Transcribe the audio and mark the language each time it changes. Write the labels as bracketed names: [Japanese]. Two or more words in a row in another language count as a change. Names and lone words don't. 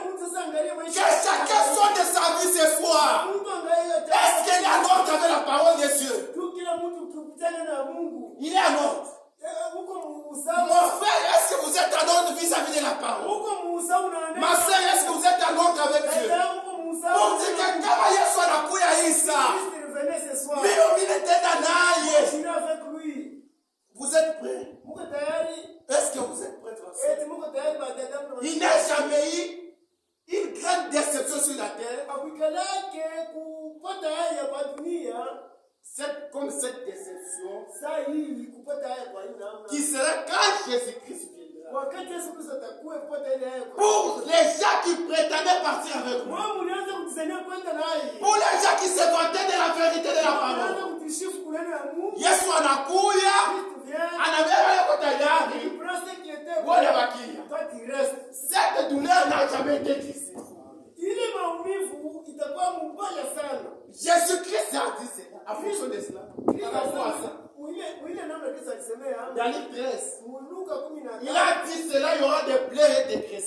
[French] Que chacun soit de sa vie ce soir. Est-ce qu'il est en ordre avec la parole de Dieu? Il est en ordre. Mon frère, est-ce que vous êtes en ordre vis-à-vis de la parole? Ma soeur, est-ce que vous êtes en ordre avec Dieu? Pour dire que [Swahili] kama Yesu anakuya Isa, mimi nitaenda naye. [French] Vous êtes prêts? Est-ce que vous êtes prêts? Il n'a jamais eu une grande déception sur la terre. Comme cette déception qui sera quand Jésus-Christ viendra. Pour les gens qui prétendaient partir avec moi. Pour les gens qui se vantaient de la vérité de la parole. [Swahili] Yesu anakuya, anabeba yako tayari. Wale bakia. [French] Cette douleur n'a jamais été difficile. Jésus-Christ a dit cela. En fonction de cela. Daniel 13. Il a dit cela, il y aura des plaies et des graissements.